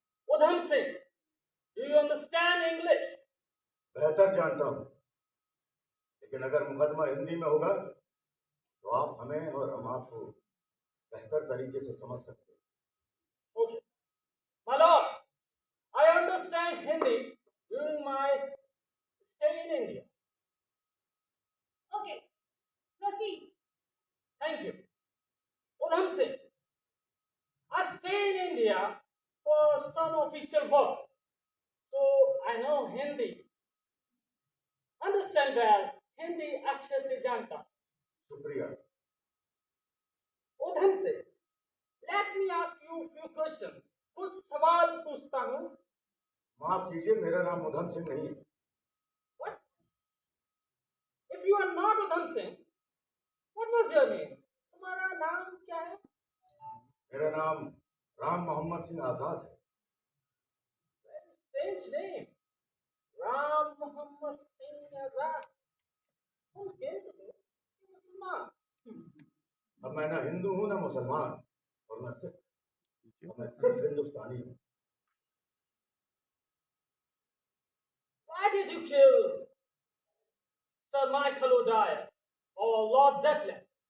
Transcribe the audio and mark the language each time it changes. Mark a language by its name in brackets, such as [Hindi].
[English] Udham Singh, do you understand English? [Hindi] बेहतर जानता हूं, लेकिन अगर मुकदमा हिंदी में होगा तो आप हमें और हम आपको बेहतर तरीके से समझ सकते हैं। [English] Okay. My lord, I understand Hindi during my stay in India. Okay, proceed. Thank you. Udham Singh, I stay in India for some official work, so I know Hindi. Understand well, [Hindi] Hindi अच्छे से जानता हूँ. शुक्रिया। उधम से, [English] let me ask you a few questions. [Hindi] कुछ सवाल पूछता हूँ. माफ कीजिए, मेरा नाम उधम सिंह नहीं है। [English] What? If you are not Udham Singh, what was your name? [Hindi] तुम्हारा नाम क्या है? मेरा नाम राम मोहम्मद सिंह आजाद है। [English] Strange name. Ram Muhammad Singh Azad. Who came to me? मुसलमान. [Hindi] अब मैं ना हिंदू हूं ना मुसलमान, और मैं सिर्फ हिंदुस्तानी हूं। [English] Why did you kill Sir Michael O'Dwyer or Lord Zetland?